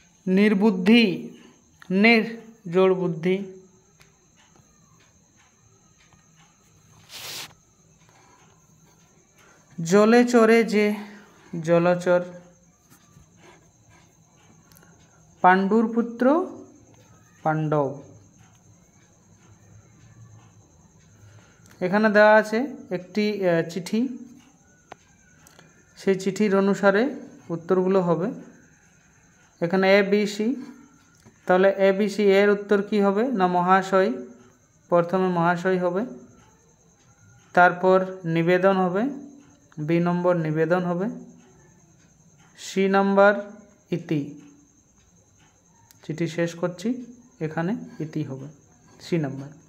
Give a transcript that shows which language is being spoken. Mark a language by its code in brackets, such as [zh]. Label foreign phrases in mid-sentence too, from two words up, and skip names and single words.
[bn] নির্বুদ্ধি, নির জোড় বুদ্ধি, জলে চরে যে জলচর, পাণ্ডুর পুত্র পাণ্ডব। এখানে দেওয়া আছে একটি চিঠি, সেই চিঠির অনুসারে উত্তরগুলো হবে। এখানে এ বি সি, তাহলে এ বি সি এর উত্তর কি হবে না মহাশয়, প্রথমে মহাশয় হবে, তারপর নিবেদন হবে, বি নম্বর নিবেদন হবে, সি নাম্বার ইতি, চিঠি শেষ করছি এখানে ইতি হবে সি নাম্বার।